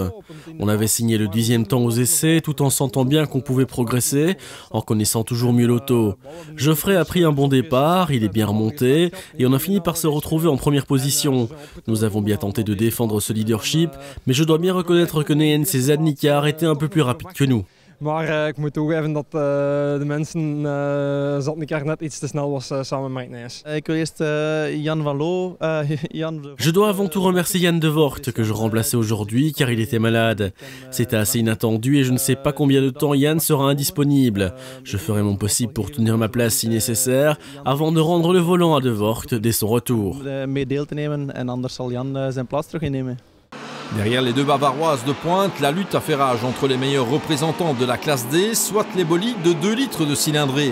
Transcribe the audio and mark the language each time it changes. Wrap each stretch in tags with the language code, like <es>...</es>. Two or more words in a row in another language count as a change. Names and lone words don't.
<fr>On avait signé le 10e temps aux essais tout en sentant bien qu'on pouvait progresser, en connaissant toujours mieux l'auto. Geoffrey a pris un bon départ, il est bien remonté et on a fini par se retrouver en première position. Nous avons bien tenté de défendre ce leadership, mais je dois bien reconnaître que Neyens et Zadnikar étaient un peu plus rapides que nous.</fr> <nl>Maar ik moet toegeven dat de mensen Zadnikar net iets te snel was samen met Neyens. Ik wil eerst Jan Van Loo.</nl> <fr>Je dois avant tout remercier Jan de Voort que je remplaçais aujourd'hui car il était malade. C'était assez inattendu et je ne sais pas combien de temps Jan sera indisponible. Je ferai mon possible pour tenir ma place si nécessaire avant de rendre le volant à de Voort dès son retour. Derrière les deux Bavaroises de pointe, la lutte a fait rage entre les meilleurs représentants de la classe D, soit les bolides de 2 litres de cylindrée.</fr>